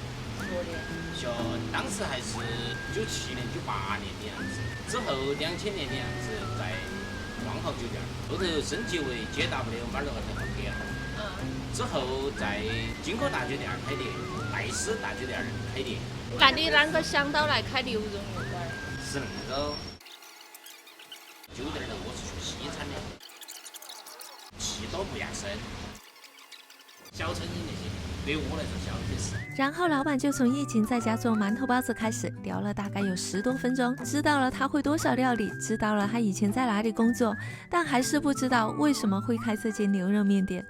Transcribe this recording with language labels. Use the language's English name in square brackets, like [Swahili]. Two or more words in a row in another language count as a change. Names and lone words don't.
[Chinese] 像當時還是97年、98年的樣子，之後2000年的樣子在萬豪酒店，後頭升級為 JW 马六甲的酒店。之後在金科大酒店開店，戴斯大酒店開店。那你啷個想到來開牛肉麵館？是那個酒店的我是做西餐的，氣多不压身，小成本那些。对我来说，消费是。然後老板就從疫情在家做饅頭包子開始，聊了大概有10多分鐘，知道了他會多少料理，知道了他以前在哪裡工作，但還是不知道為什麼會開這間牛肉麵店。